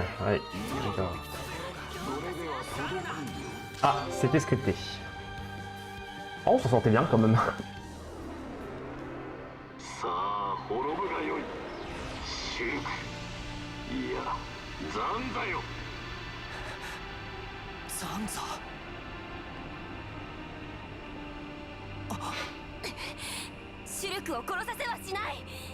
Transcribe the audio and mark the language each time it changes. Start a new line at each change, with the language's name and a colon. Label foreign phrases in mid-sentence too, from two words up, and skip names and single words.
French: Ouais, d'accord. Ah, c'était scripté. Oh, on s'en sentait bien quand même.
Japanese: さあ滅ぶがよい。シュルク、いやザンザよ。ザンザ。シュルクを殺させはしない。